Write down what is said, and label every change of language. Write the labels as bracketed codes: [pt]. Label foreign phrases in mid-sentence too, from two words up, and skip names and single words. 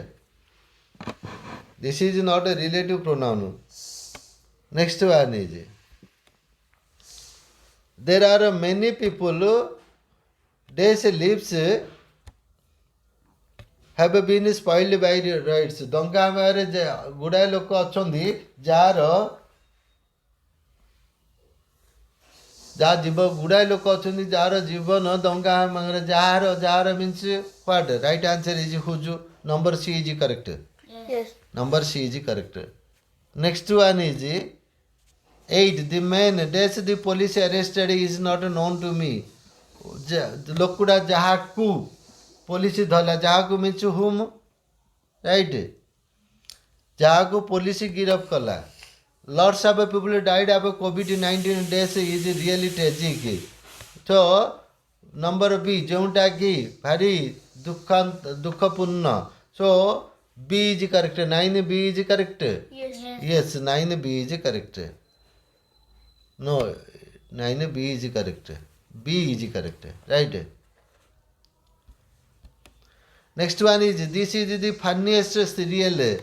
[en] This is not a relative pronoun. Next one is, there are many people, their lives have been spoiled by rights. [or] ଦଙ୍ଗା ସମୟରେ ଗୁଡ଼ାଏ ଲୋକ ଅଛନ୍ତି ଗୁଡ଼ାଏ ଲୋକ ଅଛନ୍ତି ଯାହାର ଜୀବନ ଦଙ୍ଗା ସମୟରେ ଯାହାର [en] means what? Right answer is whose. Number C is correct. Yes. Number C is correct. Next one is 8. The man dash the police arrested is not known to me. [or] ଲୋକଟା ଯାହାକୁ ପୋଲିସ ଧରିଲା, ଯାହାକୁ [en] means whom, right? [or] ଯାହାକୁ ପୋଲିସ ଗିରଫ କଲା. [en] Lots of people died of COVID-19 days is really tragic. So number B, [or] ଯେଉଁଟା କି ଭାରି ଦୁଃଖପୂର୍ଣ୍ଣ. [en] So B is correct. 9B is correct. Yes, 9B is correct. No, 9B is correct. B is correct. Right. Next one is, this is the funniest serial.